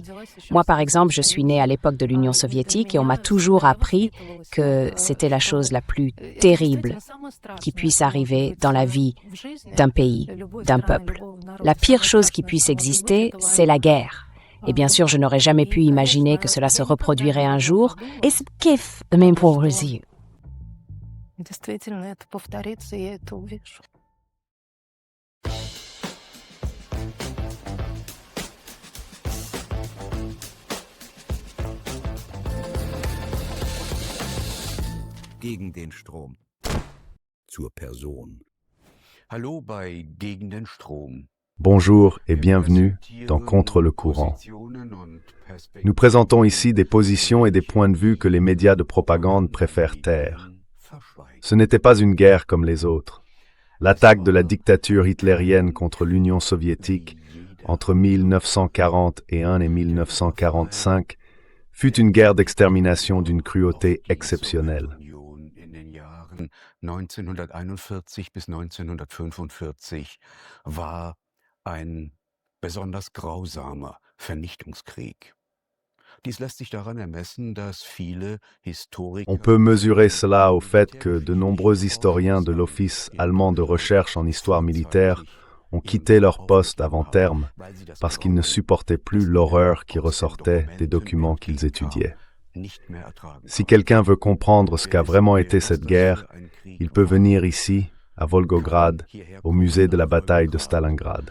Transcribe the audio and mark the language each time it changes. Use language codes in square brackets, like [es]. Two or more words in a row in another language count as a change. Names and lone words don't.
[fr] Moi, par exemple, je suis née à l'époque de l'Union soviétique et on m'a toujours appris que c'était la chose la plus terrible qui puisse arriver dans la vie d'un pays, d'un peuple. La pire chose qui puisse exister, c'est la guerre. Et bien sûr, je n'aurais jamais pu imaginer que cela se reproduirait un jour. Est-ce كيف the main policy? [ru] Действительно, это повторится, и я это увижу. [de] Gegen den Strom. Zur Person. Hallo bei Gegen den Strom. [fr] Bonjour et bienvenue dans Contre le courant. Nous présentons ici des positions et des points de vue que les médias de propagande préfèrent taire. Ce n'était pas une guerre comme les autres. L'attaque de la dictature hitlérienne contre l'Union soviétique entre 1941 et 1945 fut une guerre d'extermination d'une cruauté exceptionnelle. [de] 1941 bis 1945 war ein besonders grausamer Vernichtungskrieg. Dies lässt sich daran ermessen, dass viele Historiker... [fr] On peut mesurer cela au fait que de nombreux historiens de l'Office allemand de recherche en histoire militaire ont quitté leur poste avant terme parce qu'ils ne supportaient plus l'horreur qui ressortait des documents qu'ils étudiaient. Si quelqu'un veut comprendre ce qu'a vraiment été cette guerre, il peut venir ici, à Volgograd, au musée de la bataille de Stalingrad.